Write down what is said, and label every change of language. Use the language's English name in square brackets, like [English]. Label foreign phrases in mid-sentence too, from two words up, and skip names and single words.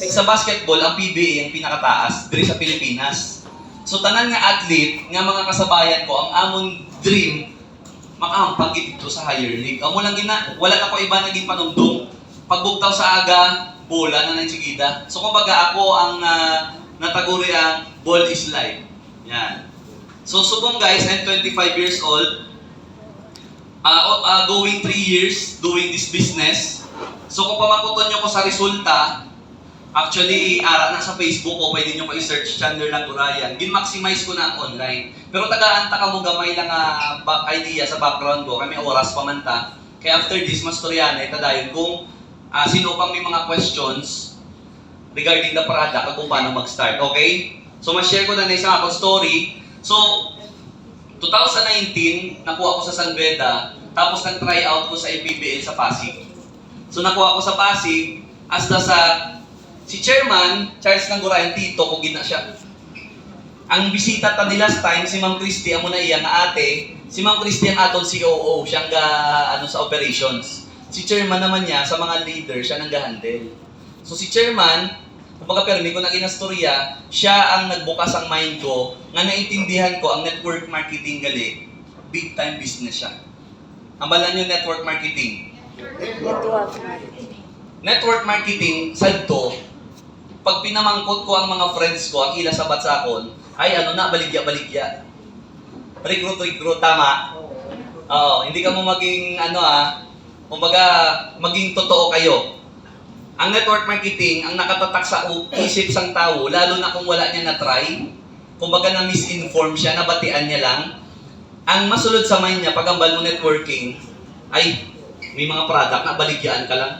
[Hiligaynon] Sa basketball, ang PBA ang pinakataas diri sa Pilipinas. So, tanan nga athlete, nga mga kasabayan ko, ang amon dream, makahampag dito sa [English] higher league. [Hiligaynon] Amo lang wala na ko iba naging panumdum. Pagbugtaw sa aga, bola na nang sigida. So, kumbaga ako ang nataguri ang [English] ball is life. [Hiligaynon] Yan. [English] So, subong guys, I'm 25 years old. Going 3 years doing this business. [Hiligaynon] So, kung pamakuton nyo ko sa resulta, actually, ara na sa Facebook ko, pwede nyo ko i-search Chandler Langurayan. Gin-maximize ko na online. Pero tagaan ta ka mo gamay lang idea sa background ko. Kami oras pamanta. Kaya after this, mas turyana, itadayon kung sino pang may mga questions [English] regarding the product [Filipino] at kung paano [Hiligaynon] mag-start. Okay? So, ma-share ko na isang akong story. So, 2019, nakuha ko sa San Beda, tapos nag-try out ko sa IPBL sa Pasig. So, nakuha ko sa Pasig, hasta sa si Chairman, Charles Langurayan, tito ko gina siya. Ang bisita ta ni last time, si Ma'am Christy, amo na iya nga ate, si Ma'am Christy ang aton COO, siyang sa operations. Si Chairman naman niya, sa mga leader, siya nang ga-handle. So si Chairman, kumbaga permi ko na inastorya, siya ang nagbukas ang mind ko, nga naintindihan ko ang [English] network marketing [Hiligaynon] gali, [English] big time business [Hiligaynon] siya. Ang balan yung [English] network marketing. Network marketing, [Hiligaynon] sadto, pag pinamangkot ko ang mga friends ko, ang ila sabat sa akon, ay baligya. Recruit, tama? Oo, hindi ka mo maging, kumbaga, maging totoo kayo. Ang [English] network marketing, [Hiligaynon] ang nakatatak sa isip sang tao, lalo na kung wala niya na-try, kumbaga na-misinform siya, nabatian niya lang, ang masulod sa mind niya, pag ambal mo networking, ay, may mga product na baligyaan ka lang.